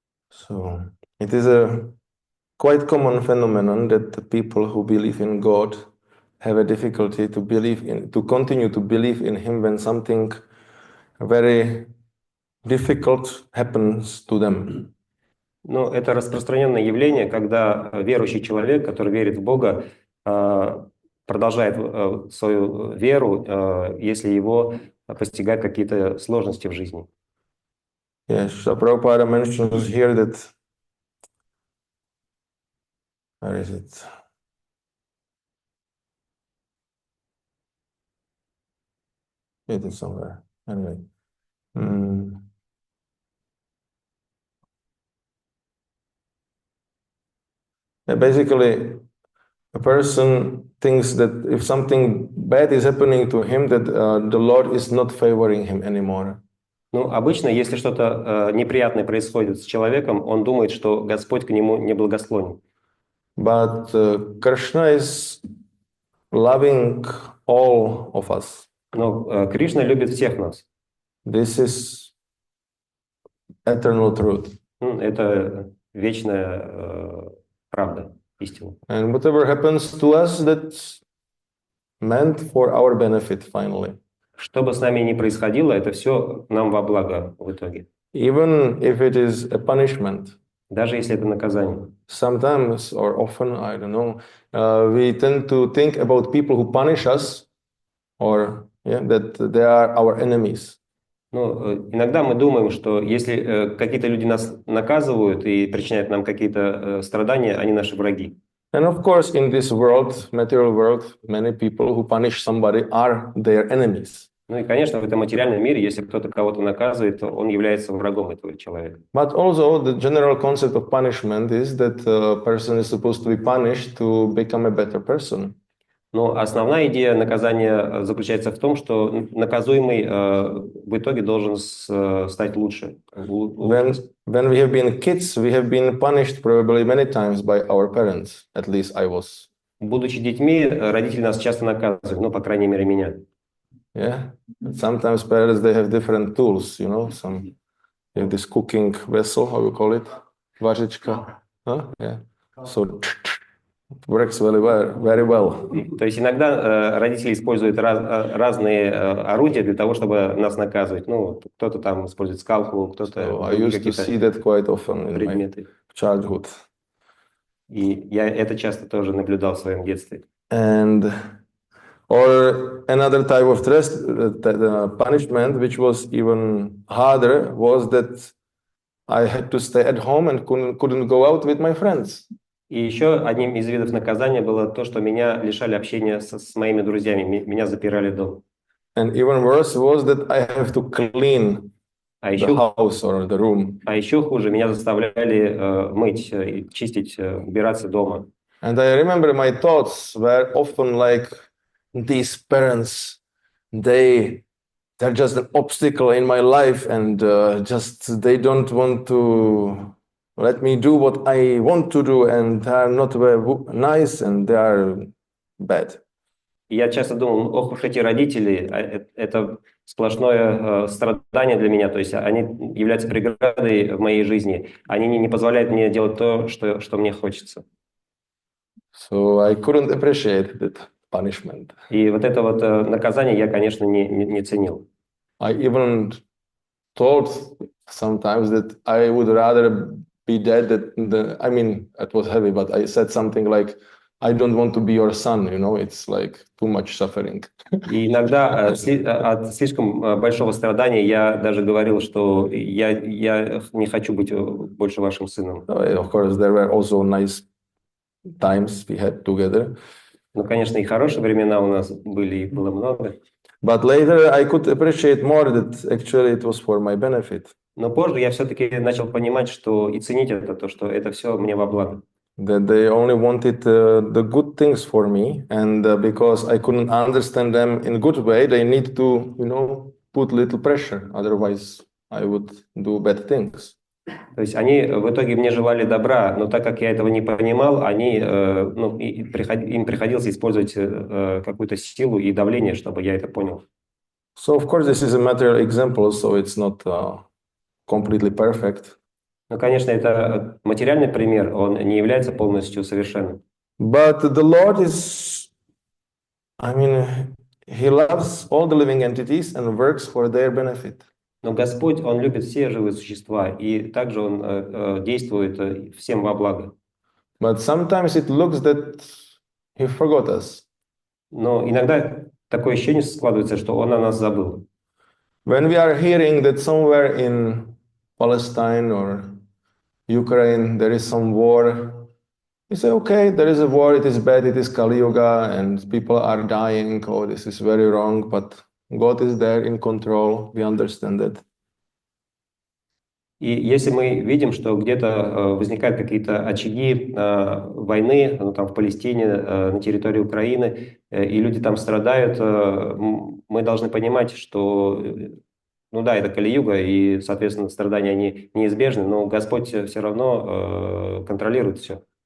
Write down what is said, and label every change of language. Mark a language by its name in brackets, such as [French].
[English] So it is a quite common phenomenon that the people who believe in God have a difficulty to continue to believe in Him when something very difficult happens to them. [Russian] Но это распространенное явление, когда верующий человек, который верит в Бога, продолжает свою веру, если его постигают какие-то сложности в жизни. [English] Yes, so Prabhupada mentions here that, where is it? It is somewhere. Anyway. Basically, a person thinks that if something bad is happening to him, that the Lord is not favoring him anymore. [Russian] Ну, обычно, если что-то неприятное происходит с человеком, он думает, что Господь к нему не благосклонен. [English] But Krishna is loving all of us. [Russian] Но Кришна любит всех нас. [English] This is eternal truth. [Russian] Это вечная правда, истина. [English] And whatever happens to us, that's meant for our benefit finally. [Russian] Что бы с нами ни происходило, это все нам во благо в итоге. [English] Even if it is a punishment. [Russian] Даже если это наказание. [English] Sometimes or often, I don't know, we tend to think about people who punish us or that they are our enemies. [Russian] Ну, иногда мы думаем, что если какие-то люди нас наказывают и причиняют нам какие-то страдания, они наши враги. [English] And of course, in this world, material world, many people who punish somebody are their enemies. [Russian] Ну и, конечно, в этом материальном мире, если кто-то кого-то наказывает, то он является врагом этого человека. [English] But also, the general concept of punishment is that a person is supposed to be punished to become a better person. [Russian] Но основная идея наказания заключается в том, что наказуемый в итоге должен стать лучше. [English] When we have been kids, we have been punished probably many times by our parents. At least I was. [Russian] Будучи детьми, родители нас часто наказывают, ну, по крайней мере, меня. [English] Yeah. Sometimes parents, they have different tools, you know. Some you have this cooking vessel, how you call it, važička. Huh? Yeah. So it works very well. [Russian] То есть иногда родители используют разные орудия для того, чтобы нас наказывать. Ну, кто-то там использует скалку, кто-то [English] So I used to see that quite often in my childhood. [Russian] И я это часто тоже наблюдал в своем детстве. [English] And or another type of punishment, which was even harder, was that I had to stay at home and couldn't go out with my friends. [Russian] И еще одним из видов наказания было то, что меня лишали общения с моими друзьями, меня запирали дома. [English] And even worse was that I have to clean the house or the room. [Russian] А еще хуже, меня заставляли мыть, чистить, убираться дома. [English] And I remember my thoughts were often like, these parents, they're just an obstacle in my life, and just they don't want to let me do what I want to do, and they are not very nice, and they are bad. [Russian] И я часто думал, ох уж эти родители, это сплошное страдание для меня, то есть они являются преградой в моей жизни, они не позволяют мне делать то, что мне хочется. [English] So I couldn't appreciate that punishment. [Russian] И вот это вот наказание я, конечно, не ценил. [English] I even thought sometimes that I would rather be dead I mean, it was heavy, but I said something like, I don't want to be your son, you know, it's like too much suffering. [Russian] И иногда от слишком большого страдания я даже говорил, что я не хочу быть больше вашим сыном. [English] Of course, there were also nice times we had together. [Russian] Ну, конечно, и хорошие времена у нас были, их было много. [English] But later I could appreciate more that actually it was for my benefit. [Russian] Но позже я все-таки начал понимать, что и ценить это, то, что это все мне во благо. [English] That they only wanted the good things for me, and because I couldn't understand them in a good way, they need to, you know, put little pressure. Otherwise, I would do bad things. [Russian] То есть они в итоге мне желали добра, но так как я этого не понимал, им приходилось использовать какую-то силу и давление, чтобы я это понял. [English] So of course this is a material example, so it's not completely perfect. [Russian] Ну, конечно, это материальный пример, он не является полностью совершенным. [English] But the Lord is, I mean, He loves all the living entities and works for their benefit. [Russian] Но Господь, Он любит все живые существа, и также Он действует всем во благо. [English] But sometimes it looks that He forgot us. [Russian] Но иногда такое ощущение складывается, что Он о нас забыл. [English] When we are hearing that somewhere in Palestine or Ukraine there is some war, we say, okay, there is a war, it is bad, it is Kali Yuga, and people are dying, oh, this is very wrong, but God is there in control, we understand that. [Russian] И если мы видим, что где-то возникают какие-то очаги войны, ну, там в Палестине, на территории Украины, и люди там страдают, мы должны понимать, что, ну да, это Кали-юга, и, соответственно, страдания они неизбежны, но Господь все равно контролирует все.